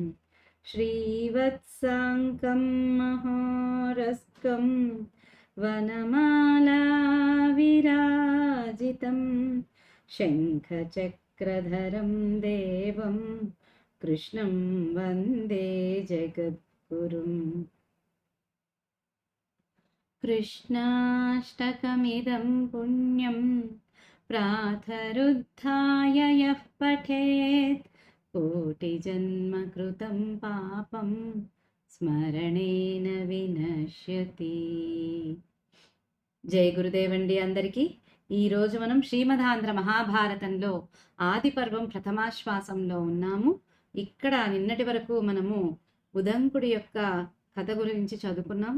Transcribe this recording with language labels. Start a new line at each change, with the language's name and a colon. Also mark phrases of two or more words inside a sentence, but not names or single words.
Sanskrit: श्रीवत्साङ्कं महोरस्कं वनमालाविराजितं शङ्खचक्रधरं देवं कृष्णं वन्दे जगद्गुरुम्। कृष्णाष्टकमिदं पुण्यं प्रातरुत्थाय यः पठेत् कोटिजन्मकृतं पापं స్మరణేన వినశ్యతి.
Telugu: జై గురుదేవండి అందరికీ. ఈరోజు మనం శ్రీమదాంధ్ర మహాభారతంలో ఆది పర్వం ప్రథమాశ్వాసంలో ఉన్నాము. ఇక్కడ నిన్నటి వరకు మనము ఉదంకుడి యొక్క కథ గురించి చదువుకున్నాం.